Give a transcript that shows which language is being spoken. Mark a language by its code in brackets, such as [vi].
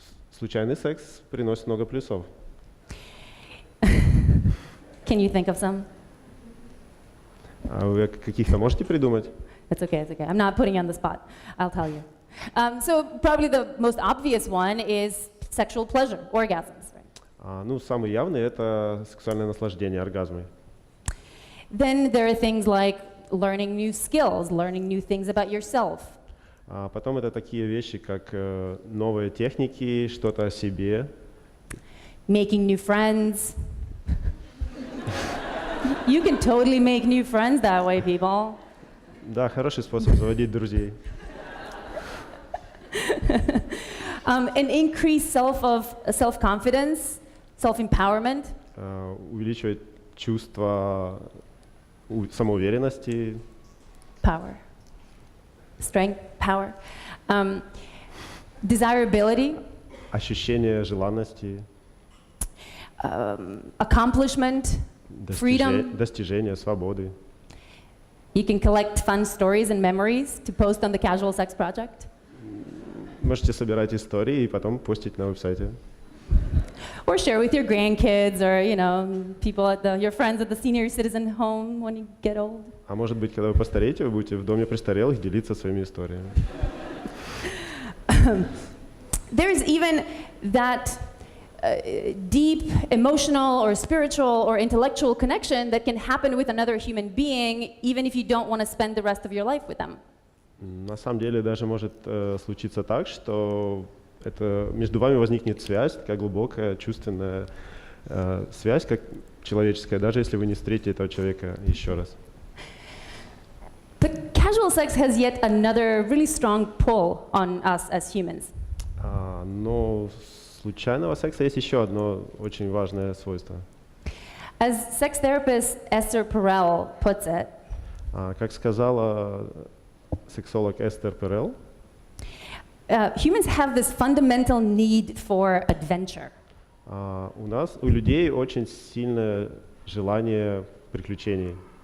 [ru] Случайный секс приносит много плюсов. [en] Can you think of some? [ru] Вы каких-то можете придумать? [en] It's okay, it's okay. I'm not putting you on the spot. I'll tell you. So probably the most obvious one is sexual pleasure, orgasms. Right? [ru] Ну, самый явный — это сексуальное наслаждение, оргазмы. [en] Then there are things like learning new skills, learning new things about yourself. [ru] Потом это такие вещи, как новые техники, что-то о себе. [en] Making new friends. You can totally make new friends that way, people. [ru] Да, хороший способ заводить друзей. [en] An increased self-confidence, self-empowerment. [ru] Увеличивает чувство самоуверенности. [en] Power. Strength, power. Desirability. [ru] Ощущение желанности. [en] Accomplishment. Freedom. [ru] Достижение свободы. [en] You can collect fun stories and memories to post on the Casual Sex Project. [ru] Можете собирать истории и потом постить на веб-сайте. [en] Or share with your grandkids or, you know, people your friends at the senior citizen home when you get old. [ru] А может быть, когда вы постареете, вы будете в доме престарелых делиться своими историями. [en] There's even that deep emotional or spiritual or intellectual connection that can happen with another human being even if you don't want to spend the rest of your life with them. [ru] На самом деле даже может случиться так, что между вами возникнет связь, такая глубокая чувственная связь, как человеческая, даже если вы не встретите этого человека еще раз. [en] But casual sex has yet another really strong pull on us as humans. [ru] Но случайного секса есть еще одно очень важное свойство. [en] As sex therapist Esther Perel puts it, [ru] как сказала сексолог Эстер Перел, [en] humans have this fundamental need for adventure. [ru] У людей очень сильное желание приключений.